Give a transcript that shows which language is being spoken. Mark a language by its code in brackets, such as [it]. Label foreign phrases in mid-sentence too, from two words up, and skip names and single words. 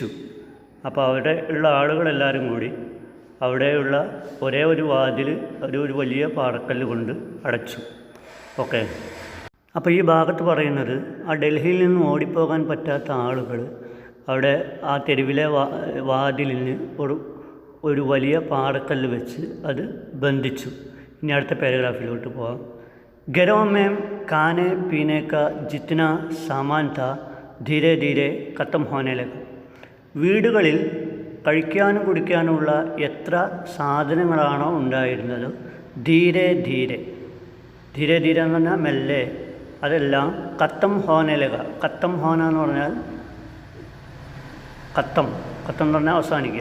[ml] അപ്പോൾ അവിടെ ഉള്ള ആളുകളെല്ലാവരും കൂടി അവിടെയുള്ള ഒരേ ഒരു വാതിൽ ഒരു വലിയ പാറക്കല്ല് കൊണ്ട് അടച്ചു. ഓക്കെ, അപ്പോൾ ഈ ഭാഗത്ത് പറയുന്നത് ആ ഡൽഹിയിൽ നിന്ന് ഓടിപ്പോകാൻ പറ്റാത്ത ആളുകൾ അവിടെ ആ തെരുവിലെ വാതിലിന് ഒരു വലിയ പാറക്കല്ല് വെച്ച് അത് ബന്ധിച്ചു. ഇനി അടുത്ത പാരഗ്രാഫിലോട്ട് പോകാം. [hi] घरों में खाने पीने का जितना सामान था धीरे धीरे ख़त्म होने लगा. [ml] വീടുകളിൽ കഴിക്കാനും കുടിക്കാനുമുള്ള എത്ര സാധനങ്ങളാണോ ഉണ്ടായിരുന്നത് [hi] धीरे धीरे, धीरे धीरे [ml] എന്ന് പറഞ്ഞാൽ മെല്ലെ, അതെല്ലാം [hi] ख़त्म होने लगा. ख़त्म होना [ml] എന്ന് പറഞ്ഞാൽ ഖത്തം എന്ന് പറഞ്ഞാൽ അവസാനിക്കുക.